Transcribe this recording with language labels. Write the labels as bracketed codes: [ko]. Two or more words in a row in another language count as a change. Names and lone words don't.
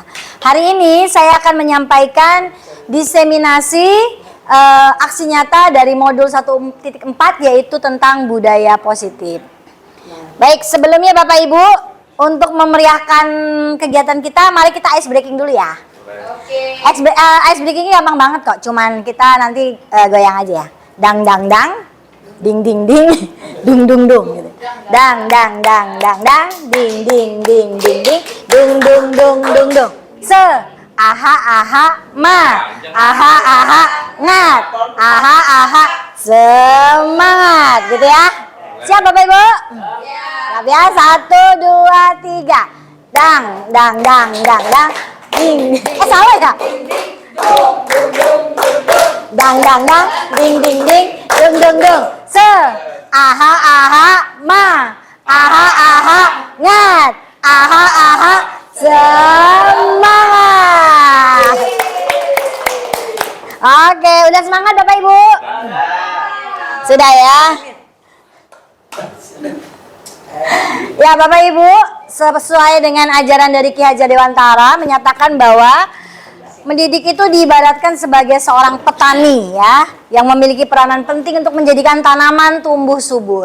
[id] Hari ini saya akan menyampaikan diseminasi aksi nyata dari modul 1.4 yaitu tentang budaya positif. Baik, sebelumnya Bapak Ibu, untuk memeriahkan kegiatan kita, mari kita [en] ice breaking [id] dulu ya. [en] Ice breaking [id] gampang banget kok, cuman kita nanti goyang aja ya. Dang dang dang, ding ding ding, dung dung dung gitu. Dang dang dang dang dang, ding ding ding ding ding, dung dung dung dung dung. Aha aha ma, aha aha ngat, aha aha semangat gitu ya. Siap Bapak Ibu? Siap ya, 1, 2, 3. Dang dang dang dang dang, ding. Salah ya? Dang dang dang, ding ding ding, dung dung dung. Aha aha ma, aha aha ngat, aha aha semangat. Oke, udah semangat Bapak Ibu? Sudah ya? Ya Bapak Ibu, sesuai dengan ajaran dari Ki Hajar Dewantara menyatakan bahwa mendidik itu diibaratkan sebagai seorang petani ya, yang memiliki peranan penting untuk menjadikan tanaman tumbuh subur.